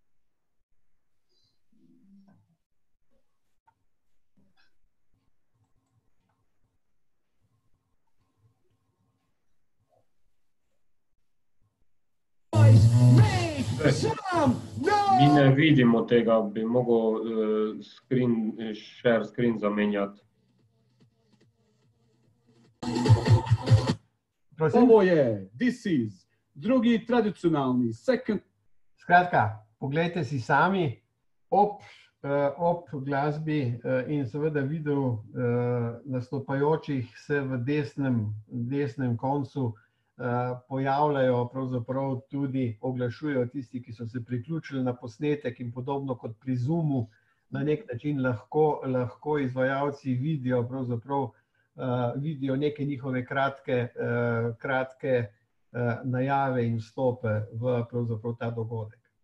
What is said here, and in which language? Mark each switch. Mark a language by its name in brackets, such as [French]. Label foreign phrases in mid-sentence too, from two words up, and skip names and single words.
[Slovenian] Mi ne vidimo tega, bi mogel [English] share screen [Slovenian] zamenjati. [Croatian] Ovo je, [English] this is, [Slovenian] drugi tradicionalni, second. Skratka, poglejte si sami ob glasbi in seveda videu nastopajočih se v desnem koncu pojavljajo, pravzaprav tudi oglašujejo tisti, ki so se priključili na posnetek in podobno kot pri Zoomu, na nek način lahko izvajalci vidijo, pravzaprav vidijo neke njihove kratke najave in vstope v pravzaprav ta dogodek.